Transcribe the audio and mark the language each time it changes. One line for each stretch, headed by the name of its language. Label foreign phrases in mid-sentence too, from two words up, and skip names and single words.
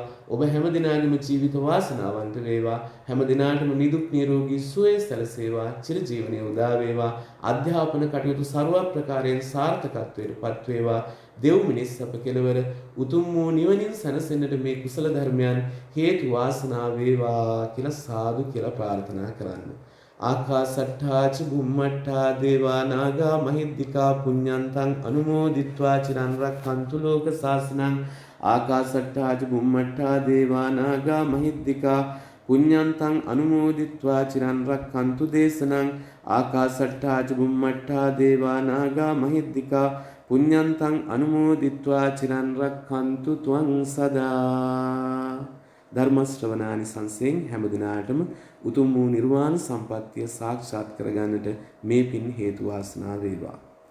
Sinhala: ඔබ හැම දිනාගේම ජීවිත වාසනාවන්ත වේවා. හැම දිනාටම නිදුක් නිරෝගී සුවය සැලසේවා. චිරජීවනයේ උදා වේවා. අධ්‍යාපන කටයුතු ਸਰව ප්‍රකාරයෙන් සාර්ථකත්වයට පත් වේවා. දෙව් මිනිස් අප කෙලවර උතුම් වූ නිවනින් සැනසෙන්නට මේ කුසල ධර්මයන් හේතු වාසනා වේවා කියලා සාදු කියලා ප්‍රාර්ථනා කරන්න.
Pali: ආකාසට්ඨා ච බුම්මට්ඨා දේවා නාග මහිද්దికා පුඤ්ඤන්තං අනුමෝදිත්වා චිරන් රක්ඛන්තු ලෝක සාසනං ආකාසට්ඨා ච බුම්මට්ඨා දේවා නාග මහිද්దికා පුඤ්ඤන්තං අනුමෝදිත්වා චිරන් රක්ඛන්තු දේශනං ආකාසට්ඨා ච බුම්මට්ඨා දේවා නාග මහිද්దికා පුඤ්ඤන්තං අනුමෝදිත්වා චිරන් රක්ඛන්තු ත්වං සදා.
Sinhala: ධර්ම ශ්‍රවණානි සංසයෙන් හැම දිනාටම උතුම් වූ නිර්වාණ සම්පත්තිය සාක්ෂාත් කරගන්නට මේ පින් හේතු වාසනා වේවා.